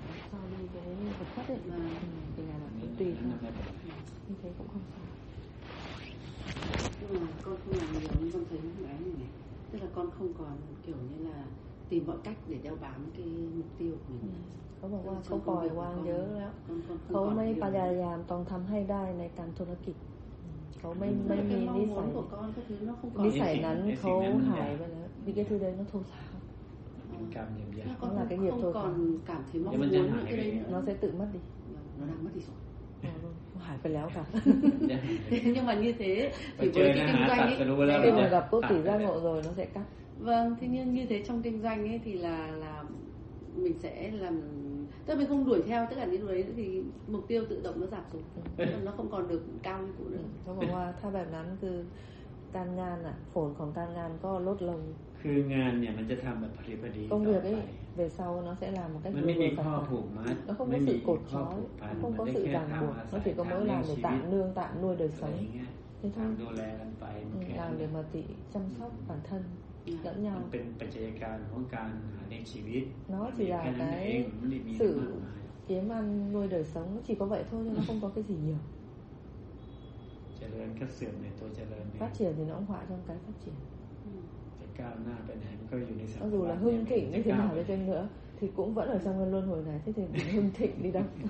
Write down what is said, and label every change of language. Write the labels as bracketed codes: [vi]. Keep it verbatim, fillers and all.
[vi] Sau đi cái vật chất ấy mà thì là nó tùy thôi. Như thế cũng không sao. Nhưng mà con không làm nhiều như con thấy những cái này này. Tức là con không còn kiểu như là tìm mọi cách để đeo bám cái mục tiêu của mình. [th] เขาบอกว่าเขาปล่อยวางเยอะแล้วเขาไม่พยายามต้องทำให้ได้ในการธุรกิจเขาไม่ไม่มีนิสัยนิสัยนั้นเขาหายไปแล้ว [vi] vì cái thứ đấy nó thô sáo. Cảm nhận ra nó là cái nghiệp thôi. Còn cảm thấy mong muốn cái đấy nó sẽ tự mất đi. Nó đang mất đi rồi. Hại phải léo cả. Nhưng mà như thế thì với cái kinh doanh ấy khi mà gặp tốt tỷ giác ngộ rồi nó sẽ cắt. Vâng, thế nhưng như thế trong kinh doanh ấy thì là là mình sẽ làm tức là mình không đuổi theo tất cả những đấy thì mục tiêu tự động nó giảm xuống. Nó không còn được cao như cũ nữa. [th] เขาบอกว่าถ้าแบบนั้นคือการงานน่ะผลของการงานก็ลดลง คืองานเนี่ยมันจะทำแบบพอดีพอดีต่อไป [vi] về sau nó sẽ làm một cách [th] มันไม่มีข้อผูกมัด [vi] nó không có sự cột trói, không có sự ràng buộc, nó chỉ có mỗi làm để tạm nương tạm nuôi đời sống, thế thôi, làm để mà tự chăm sóc bản thân lẫn nhau. [th] เป็นปัจจัยการของการหาเลี้ยงชีวิต [vi] nó chỉ là cái sự kiếm ăn nuôi đời sống, nó chỉ có vậy thôi, nó không có cái gì nhiều. [th] เจริญก็เสื่อมในตัวเจริญ [vi] phát triển thì nó cũng hoại trong cái phát triển. [th] ก้าวหน้าไปไหนมันก็อยู่ในสั [vi] งคมดูแล้วhưng thịnh như thế nào đi chăng nữa thì cũng vẫn ở trong luân luân hồi này, thế thì hưng thịnh đi đâu?